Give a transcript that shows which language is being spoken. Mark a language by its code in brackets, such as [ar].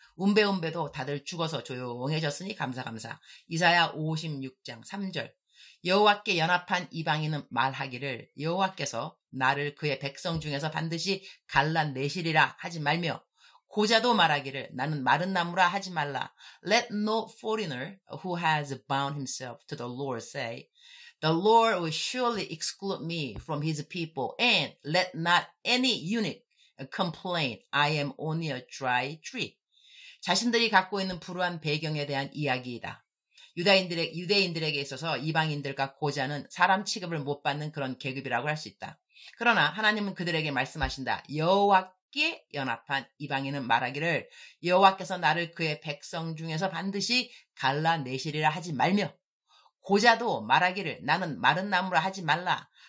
[ko] 움베움베도 다들 죽어서 조용해졌으니 감사. 이사야 56장 3절. 여호와께 연합한 이방인은 말하기를 여호와께서 나를 그의 백성 중에서 반드시 갈라내시리라 하지 말며 고자도 말하기를 나는 마른 나무라 하지 말라. [en] Let no foreigner who has bound himself to the Lord say, The Lord will surely exclude me from his people, and let not any eunuch complain, I am only a dry tree. [ko] 자신들이 갖고 있는 불우한 배경에 대한 이야기이다. 유대인들에게 있어서 이방인들과 고자는 사람 취급을 못 받는 그런 계급이라고 할 수 있다. 그러나 하나님은 그들에게 말씀하신다. 여호와께 연합한 이방인은 말하기를 여호와께서 나를 그의 백성 중에서 반드시 갈라내시리라 하지 말며 고자도 말하기를 나는 마른 나무라 하지 말라.